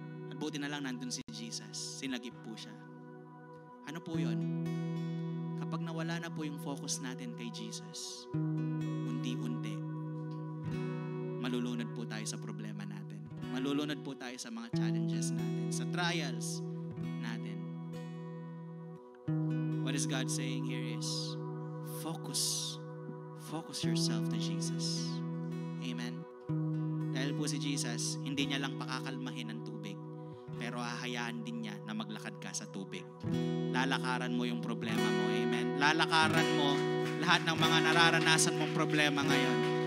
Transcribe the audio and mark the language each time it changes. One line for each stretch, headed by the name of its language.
Filipino: At buti na lang nandun si Jesus. Sinagip po siya. Ano po yun? Kapag nawala na po yung focus natin kay Jesus, unti-unti, malulunod po tayo sa problema natin. Malulunod po tayo sa mga challenges natin, sa trials natin.
English: What is God saying here is, focus yourself to Jesus. Amen?
Filipino: Dahil po si Jesus, hindi niya lang pakakalmahin ang tubig, pero hahayaan din niya na maglakad ka sa tubig. Lalakaran mo yung problema mo. Amen? Lalakaran mo lahat ng mga nararanasan mong problema ngayon.